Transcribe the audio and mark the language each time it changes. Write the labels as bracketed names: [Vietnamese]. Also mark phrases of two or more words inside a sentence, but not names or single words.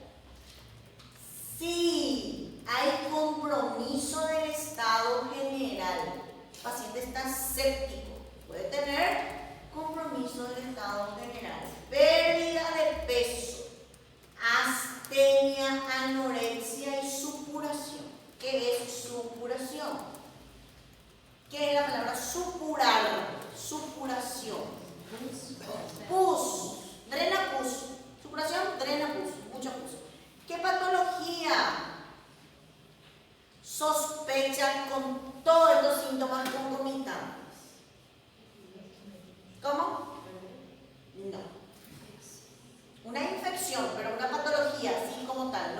[Spanish] Si hay compromiso del estado general, el paciente está séptico, puede tener compromiso del estado general, pérdida de peso, astenia, anorexia y supuración. ¿Qué es supuración? ¿Qué es la palabra supurar? Supuración. Pus, drena pus. Supuración, drena pus, mucho pus. ¿Qué patología sospechan con todos estos síntomas concomitantes? ¿Cómo? No. Una infección, pero una patología, así como tal.